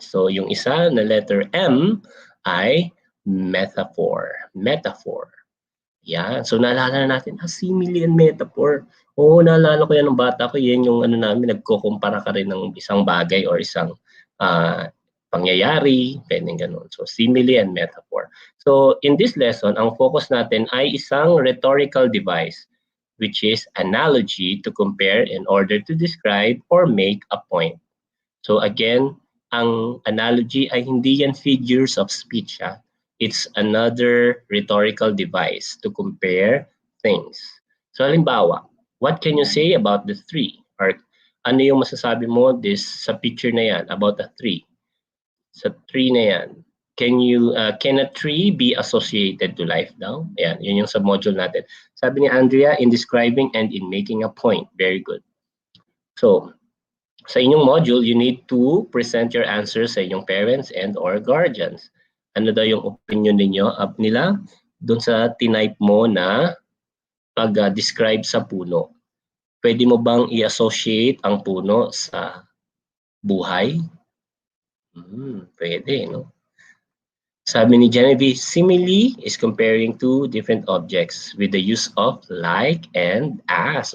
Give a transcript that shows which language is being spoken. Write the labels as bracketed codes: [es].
[tl] So, yung isa na letter M ay metaphor. Metaphor. Yan. So, naalala na natin, simile and metaphor. Oo, naalala ko yan ng bata ko. Yan yung namin, nagkukumpara ka rin ng isang bagay or isang pangyayari, pwedeng ganun. [en] So, simile and metaphor. So, in this lesson, [tl] ang focus natin ay isang [en] rhetorical device, which is analogy to compare in order to describe or make a point. [tl] So, again, ang analogy ay hindi yan figures of speech. [en] It's another rhetorical device to compare things. So, halimbawa, what can you say about the tree? [tl] Or ano yung masasabi mo sa picture na yan [en] about the tree? [tl] Sa tree na yan, [en] can a tree be associated to life daw? [tl] Ayan, yun yung sa module natin. Sabi ni Andrea, in describing and in making a point. [en] Very good. So, [tl] sa inyong module, [en] you need to present your answers sa inyong parents and or guardians. [tl] Ano daw yung opinion nila doon sa tinype mo na pag-describe sa puno? Pwede mo bang i-associate ang puno sa buhay? Pwede, no? Sabi ni [en] Genevieve, simile is comparing two different objects with the use of like and as.